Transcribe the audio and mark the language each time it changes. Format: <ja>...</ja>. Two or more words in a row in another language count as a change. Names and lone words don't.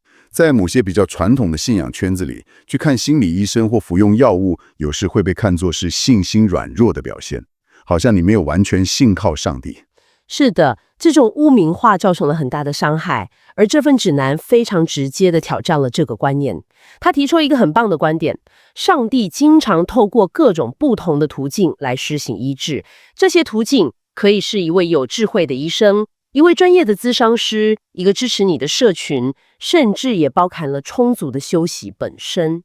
<zh>在某些比較傳統的信仰圈子裡，去看心理醫生或服用藥物，有時會被看作是信心軟弱的表現。好像你沒有完全信靠上帝。是的，這種污名化造成了很大的傷害，而這份指南非常直接地挑戰了這個觀念。他提出一個很棒的觀點：上帝經常透過各種不同的途徑來施行醫治。這些途徑可以是一位有智慧的醫生，一位專業的諮商師，一個支持你的社群，甚至也包含了充足的休息本身。</zh>